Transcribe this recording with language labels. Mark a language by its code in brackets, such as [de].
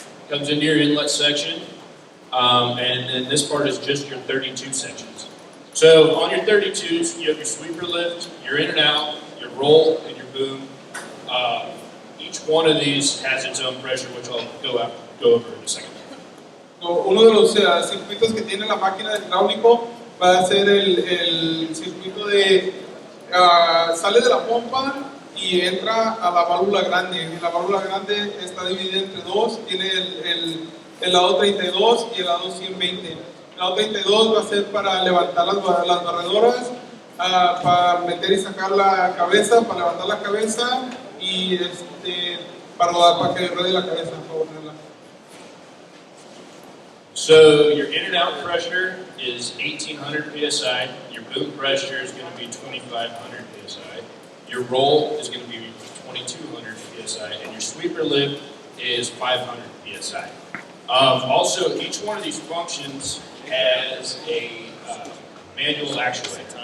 [en] Comes into your inlet section, and then this part is just your 32 sections. So on your 32s, you have your sweeper lift, your in and out, your roll, and your boom. Each one of these has its own pressure, which I'll go over in a second. [es] Uno de los circuitos que tiene la máquina de hidráulico va a ser el circuito de sale de la pompa y entra a la válvula grande. Y la válvula grande está dividida entre dos, tiene el lado 32 y el lado 120. El lado 32 va a ser para levantar las barredoras, para meter y sacar la cabeza, para levantar la cabeza y para rodar, para que ruede la cabeza, para ponerla. [en] So your in and out pressure is 1800 psi, your boom pressure is going to be 2500 psi, your roll is going to be 2200 psi, and your sweeper lift is 500 psi. Also, each one of these functions has a manual actuator.